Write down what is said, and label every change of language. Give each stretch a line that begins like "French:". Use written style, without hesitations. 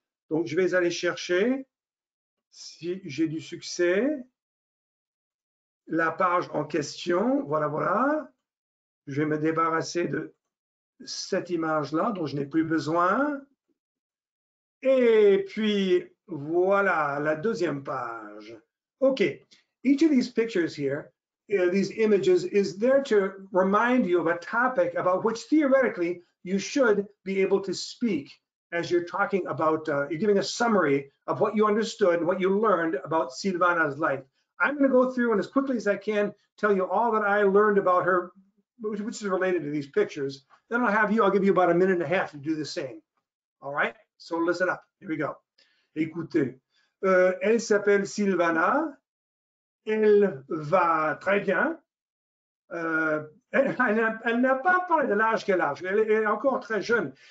French: Donc, je vais aller chercher, si j'ai du succès, la page en question. Voilà, voilà. Je vais me débarrasser de cette image-là dont je n'ai plus besoin. Et puis, voilà, la deuxième page. OK.
English: Each of these pictures here, these images, is there to remind you of a topic about which theoretically you should be able to speak as you're talking about, you're giving a summary of what you understood and what you learned about Silvana's life. I'm going to go through and as quickly as I can tell you all that I learned about her, which is related to these pictures. Then I'll give you about a minute and a half to do the same. All right? So listen up. Here we go.
French: Écoutez. Elle s'appelle Silvana. elle va très bien. Elle n'a pas parlé de l'âge qu'elle a. Elle est encore très jeune.